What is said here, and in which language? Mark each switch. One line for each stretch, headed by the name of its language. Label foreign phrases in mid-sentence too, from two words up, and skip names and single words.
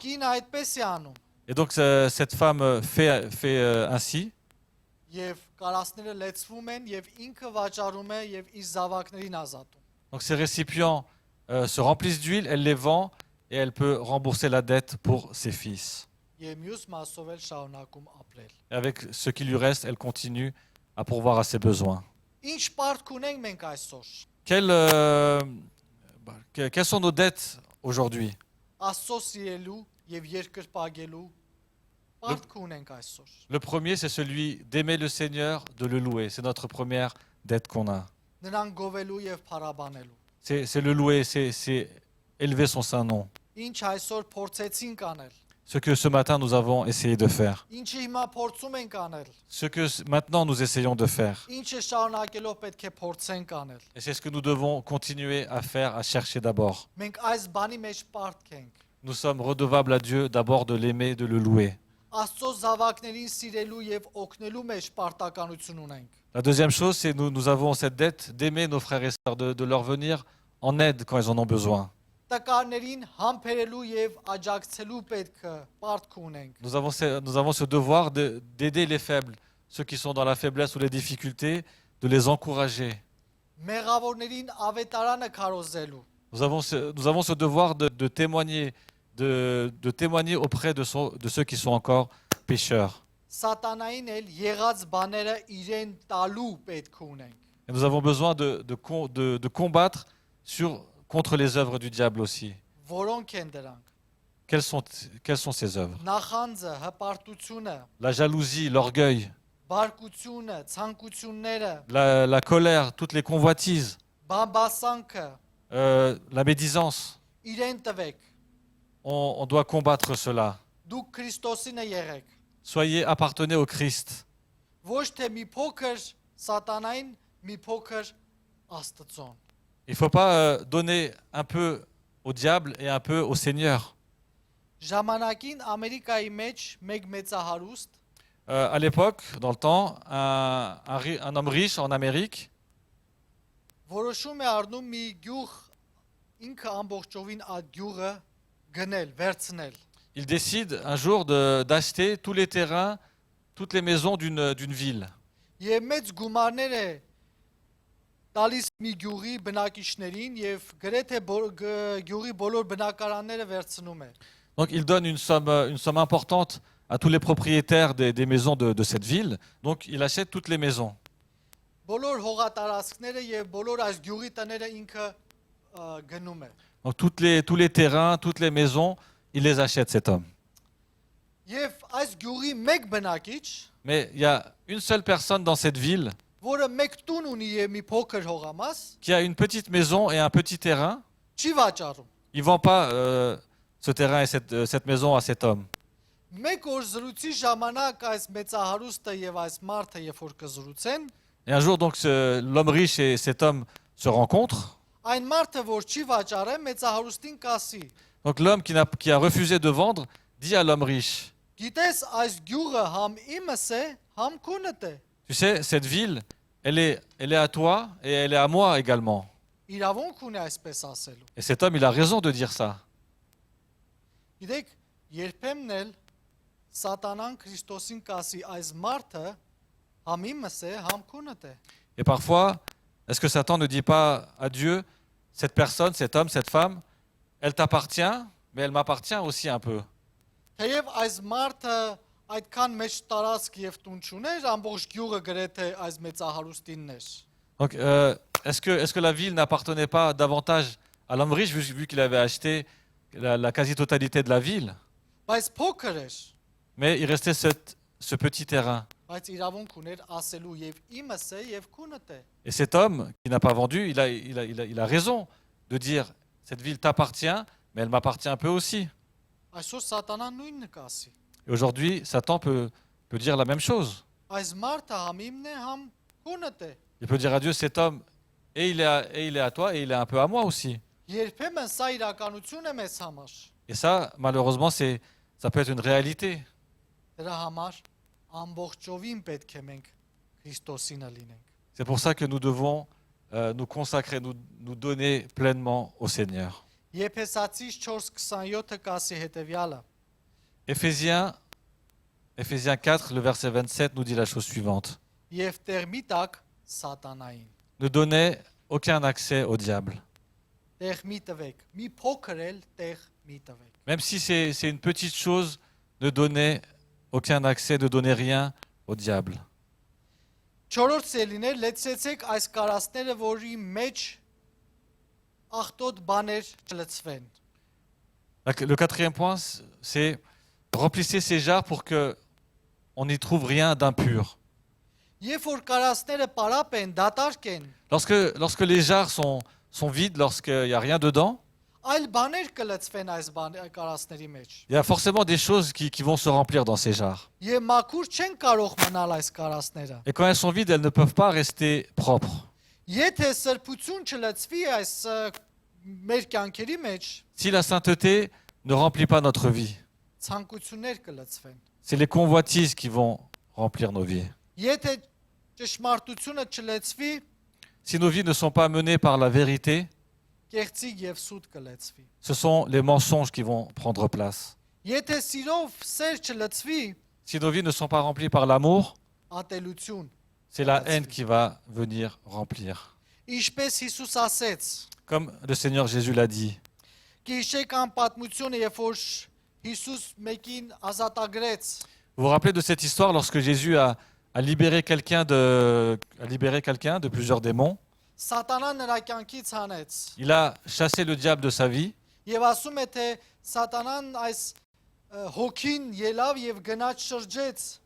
Armenian: Կինը այդպես է անում։
French: Et donc cette femme fait ainsi.
Armenian: Եվ կարասները լեցվում են եւ ինքը վաճառում է եւ իր զավակներին ազատում։
French: Donc ces récipients se remplissent d'huile, elle les vend et elle peut rembourser la dette pour ses fils.
Armenian: Եվ մյուս մասով էլ շարունակում ապրել։
French: Et avec ce qui lui reste, elle continue à pourvoir à ses besoins.
Armenian: Ինչ պարտք ունենք մենք այսօր։
French: Quelles sont nos dettes aujourd'hui?
Armenian: Աստծո սիրելու եւ երկրպագելու պարտք ունենք այսօր։
French: Le premier, c'est celui d'aimer le Seigneur, de le louer. C'est notre première dette qu'on a.
Armenian: Նրան գովելու եւ փառաբանելու։
French: C'est le louer, c'est élever son saint nom.
Armenian: Ինչ այսօր փորձեցինք անել։
French: Ce que ce matin nous avons essayé de faire.
Armenian: Ինչը հիմա փորձում ենք անել։
French: Ce que maintenant nous essayons de faire.
Armenian: Ինչը շարունակելով պետք է փորձենք անել։
French: Et c'est ce que nous devons continuer à faire, à chercher d'abord.
Armenian: Մենք այս բանի մեջ պարտք ենք։
French: Nous sommes redevables à Dieu d'abord de l'aimer, de le louer.
Armenian: Աստծո զավակներին սիրելու եւ օգնելու մեջ պարտականություն ունենք։
French: La deuxième chose, c'est nous avons cette dette d'aimer nos frères et sœurs, de leur venir en aide quand ils en ont besoin.
Armenian: Տկարներին համբերելու եւ աջակցելու պետք է պարտք ունենք։
French: Nous avons ce devoir d'aider les faibles, ceux qui sont dans la faiblesse ou les difficultés, de les encourager.
Armenian: Մեղավորներին ավետարանը քարոզելու։
French: Nous avons ce devoir de témoigner, de témoigner auprès de ceux qui sont encore pécheurs.
Armenian: Սատանային էլ եղած բաները իրեն տալու պետք ունենք։
French: Et nous avons besoin de combattre contre les œuvres du diable aussi.
Armenian: Որոնք են դրանք։
French: Quelles sont ces œuvres?
Armenian: Նախանձը, հպարտությունը,
French: La jalousie, l'orgueil,
Armenian: բարկությունը, ցանկությունները,
French: la colère, toutes les convoitises,
Armenian: բամբասանքը,
French: la médisance,
Armenian: իրեն տվեք։
French: On doit combattre cela.
Armenian: Դուք Քրիստոսին եղեք։
French: Soyez appartenez au Christ.
Armenian: Ոչ թե մի փոքր սատանային, մի փոքր Աստծուն։
French: Il ne faut pas donner un peu au diable et un peu au Seigneur.
Armenian: Ժամանակին Ամերիկայի մեջ մեկ մեծահարուստ
French: À l'époque, dans le temps, un homme riche en Amérique,
Armenian: որոշում է առնում մի գյուղ ինքը ամբողջովին այդ գյուղը գնել, վերցնել։
French: il décide un jour d'acheter tous les terrains, toutes les maisons d'une ville.
Armenian: Եվ մեծ գումարներ է տալիս մի գյուղի բնակիչներին եւ գրեթե գյուղի բոլոր բնակարանները վերցնում է։
French: Donc il donne une somme importante à tous les propriétaires des maisons de cette ville. Donc il achète toutes les maisons.
Armenian: Բոլոր հողատարածքները եւ բոլոր այս գյուղի տները ինքը գնում է։
French: Donc tous les terrains, toutes les maisons, il les achète cet homme.
Armenian: Եվ այս գյուղի մեկ բնակիչ,
French: Mais il y a une seule personne dans cette ville
Armenian: որը մեկ տուն ունի եւ մի փոքր հողամաս,
French: qui a une petite maison et un petit terrain.
Armenian: չի վաճառում։
French: Il ne vend pas ce terrain et cette maison à cet homme.
Armenian: Մեկ օր զրույցի ժամանակ այս մեծահարուստը եւ այս մարդը երբ որ կզրուցեն,
French: Et un jour, donc, l'homme riche et cet homme se rencontrent.
Armenian: այն մարդը որ չի վաճառե մեծահարուստին կասի.
French: Donc l'homme qui a refusé de vendre dit à l'homme riche,
Armenian: Գիտես այս գյուղը համ իմս է, համ քունդ է։
French: tu sais, cette ville, elle est à toi et elle est à moi également.
Armenian: Իրավունք ունի այսպես ասելու։
French: Et cet homme, il a raison de dire ça.
Armenian: Գիտեք, երբեմն էլ սատանան Քրիստոսին կասի այս մարդը համ իմս է, համ քունդ է։
French: Et parfois, est-ce que Satan ne dit pas à Dieu, cette personne, cet homme, cette femme, elle t'appartient, mais elle m'appartient aussi un peu.
Armenian: Թեև այս մարդը այդքան մեծ տարածք եւ տուն չուներ, ամբողջ գյուղը գրեթե այս մեծահարուստինն էր։
French: Donc, est-ce que la ville n'appartenait pas davantage à l'homme riche, vu qu'il avait acheté la quasi-totalité de la ville?
Armenian: Բայց փոքր էր,
French: Mais il restait ce petit terrain.
Armenian: բայց իրավունք ուներ ասելու եւ իմս է եւ քունդ է։
French: Et cet homme qui n'a pas vendu, il a raison de dire, cette ville t'appartient, mais elle m'appartient un peu aussi.
Armenian: Այսօր սատանան նույնն կասի։
French: Et aujourd'hui, Satan peut dire la même chose.
Armenian: Այս մարդը համ իմն է, համ քունդ է։
French: Il peut dire à Dieu, cet homme, et il est à toi, et il est un peu à moi aussi.
Armenian: Երբեմն սա իրականություն է մեզ համար։
French: Et ça, malheureusement, ça peut être une réalité.
Armenian: Դրա համար ամբողջովին պետք է մենք Քրիստոսինը լինենք։
French: C'est pour ça que nous devons nous consacrer, nous donner pleinement au Seigneur.
Armenian: Եփեսացիս 4:27-ը կասի հետևյալը.
French: Éphésiens 4, le verset 27 nous dit la chose suivante.
Armenian: Եվ տեղ մի տակ սատանային։
French: Ne donnez aucun accès au diable.
Armenian: Տեղ մի տվեք, մի փոքր էլ տեղ մի տվեք։
French: Même si c'est une petite chose, ne donnez aucun accès, ne donnez rien au diable.
Armenian: Չորրորդ սելիներ լեցեցեք այս կարասները, որի մեջ ախտոտ բաներ չլցվեն։
French: Le quatrième point, c'est remplissez ces jarres pour que on n'y trouve rien d'impur.
Armenian: Երբ որ կարասները պարապ են, դատարկ են,
French: Lorsque les jarres sont vides, lorsqu'il n'y a rien dedans,
Armenian: այլ բաներ կլցվեն այս կարասների մեջ։
French: il y a forcément des choses qui vont se remplir dans ces jarres.
Armenian: Եվ մաքուր չեն կարող մնալ այս կարասները։
French: Et quand elles sont vides, elles ne peuvent pas rester propres.
Armenian: Եթե սրբություն չլցվի այս մեր կյանքերի մեջ,
French: Si la sainteté ne remplit pas notre vie,
Armenian: ցանկություններ կլցվեն։
French: c'est les convoitises qui vont remplir nos vies.
Armenian: Եթե ճշմարտությունը չլցվի,
French: Si nos vies ne sont pas menées par la vérité,
Armenian: կեղծիք եւ սուտ կլցվի։
French: ce sont les mensonges qui vont prendre place.
Armenian: Եթե սիրով սեր չլցվի,
French: Si nos vies ne sont pas remplies par l'amour,
Armenian: ատելություն։
French: c'est la haine qui va venir remplir.
Armenian: Ինչպես Հիսուս ասեց,
French: Comme le Seigneur Jésus l'a dit.
Armenian: Գիշեք ան պատմությունը, երբ որ Հիսուս մեկին ազատագրեց,
French: Vous vous rappelez de cette histoire lorsque Jésus a libéré quelqu'un de plusieurs démons?
Armenian: Սատանան նրա կյանքից հանեց։
French: Il a chassé le diable de sa vie.
Armenian: Եվ ասում է, թե սատանան այս հոգին ելավ եւ գնաց շրջեց։